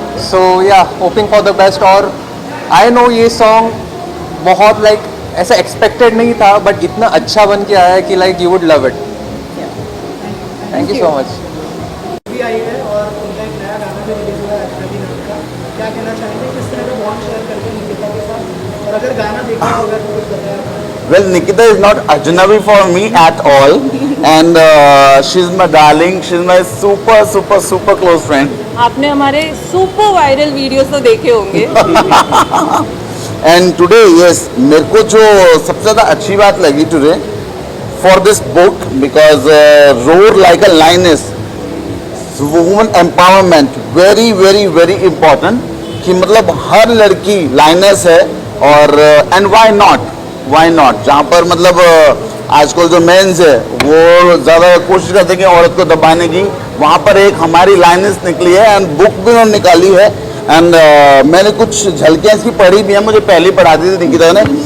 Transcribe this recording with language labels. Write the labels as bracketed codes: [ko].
[en] So yeah hoping for the best. [hi] और I know ये सॉन्ग बहुत लाइक ऐसा एक्सपेक्टेड नहीं था बट इतना अच्छा बन के आया है कि like [en] You would love it. Thank you so much. [hi] भी आई है और उनका एक नया गाना भी रिलीज हुआ है अजनबी नाम का. क्या कहना चाहेंगे किस तरह का बॉन्ड शेयर करते हैं निकिता के साथ, और अगर गाना देखना होगा तो कुछ बताया. [en] Well, Nikita is not ajnabi for me at all, and she's my darling. She's my super close friend. [hi] आपने हमारे सुपर वायरल वीडियोस तो देखे होंगे. [en] And today, yes, [hi] मेरे को जो सबसे ज़्यादा अच्छी बात लगी [en] today for this book because roar like a lioness, woman empowerment very important. [hi] कि मतलब हर लड़की लाइनेस है और [en] and why not [hi] जहाँ पर मतलब आजकल जो मेंस है वो ज़्यादा कोशिश करते हैं कि औरत को दबाने की, वहाँ पर एक हमारी लाइनेस निकली है एंड बुक भी उन्होंने निकाली है. एंड मैंने कुछ झलकियाँ इसकी पढ़ी भी हैं, मुझे पहले ही पढ़ा दी थी निकिता ने.